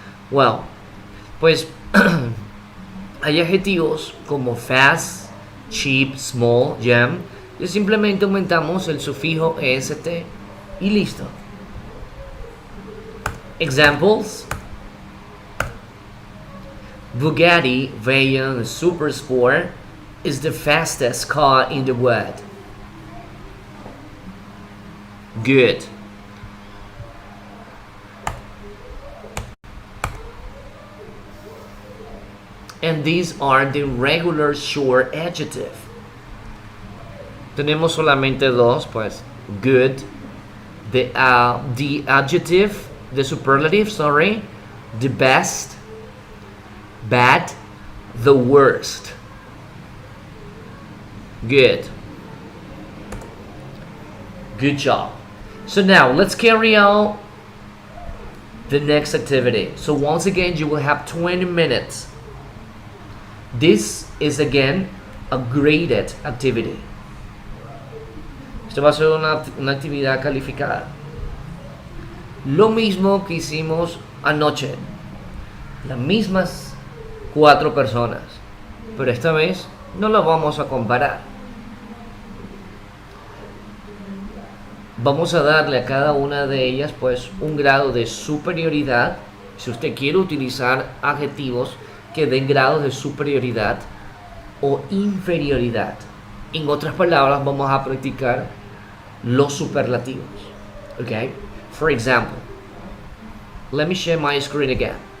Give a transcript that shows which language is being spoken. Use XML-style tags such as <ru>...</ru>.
<es>Well, pues hay adjetivos como fast, cheap, small, young, y simplemente aumentamos el sufijo est y listo.</es> <en>Examples: Bugatti Veyron Super Sport is the fastest car in the world. Good. And these are the regular short adjective.</en> <es>Tenemos solamente dos, pues.</es> <en>Good. The adjective, the superlative, sorry. The best. Bad. The worst. Good. Good job. So now let's carry out the next activity. So once again, you will have 20 minutes. This is again a graded activity.</en> <es>Esto va a ser una actividad calificada. Lo mismo que hicimos anoche. Las mismas 4 personas. Pero esta vez no lo vamos a comparar. Vamos a darle a cada una de ellas pues un grado de superioridad. Si usted quiere utilizar adjetivos que den grados de superioridad o inferioridad. En otras palabras, vamos a practicar los superlativos.</es> <en>Okay? For example, let me share my screen again.</en>